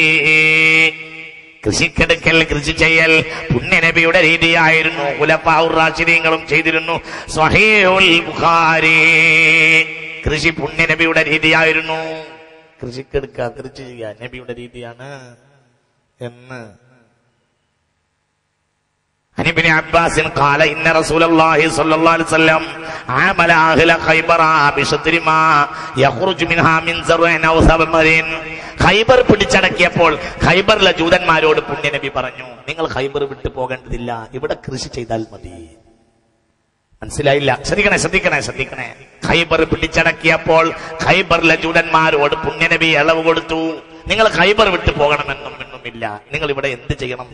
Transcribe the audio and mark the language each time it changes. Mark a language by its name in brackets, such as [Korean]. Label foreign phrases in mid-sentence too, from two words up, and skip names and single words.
[Malayalam] കൃഷിക്കെടുക്കൽ, കൃഷി ചെയ്യൽ പുണ്യനബിയുടെ രീതിയായിരുന്നു. ഖുലഫാഉർ റാഷിദീങ്ങളും ചെയ്തിരുന്നു. സ്വഹീഹുൽ ബുഖാരി, കൃഷി പുണ്യനബിയുടെ രീതിയായിരുന്നു. കൃഷിക്കെടുക്കുക, കൃഷി ചെയ്യുക നബിയുടെ രീതിയാണ് എന്ന്. [Arabic] عن ابن عباس قال إن رسول الله صلى الله عليه وسلم عامل أهل خيبر بشطر ما يخرج منها من زرع أو ثمر. [Malayalam] ഖൈബർ പിടിച്ചടക്കിയപ്പോൾ ഖൈബറിലെ ജൂതന്മാരോട് പുണ്യനബി പറഞ്ഞു, നിങ്ങൾ ഖൈബർ വിട്ടു പോകേണ്ടതില്ല, ഇവിടെ കൃഷി ചെയ്താൽ മതി. മനസ്സിലായില്ല? ശ്രദ്ധിക്കണേ. ഖൈബർ പിടിച്ചടക്കിയപ്പോൾ ഖൈബറിലെ ജൂതന്മാരോട് പുണ്യനബി ഇളവ് കൊടുത്തു, നിങ്ങൾ ഖൈബർ വിട്ടു പോകണമെന്നൊന്നുമില്ല, നിങ്ങൾ ഇവിടെ എന്ത് ചെയ്യണം?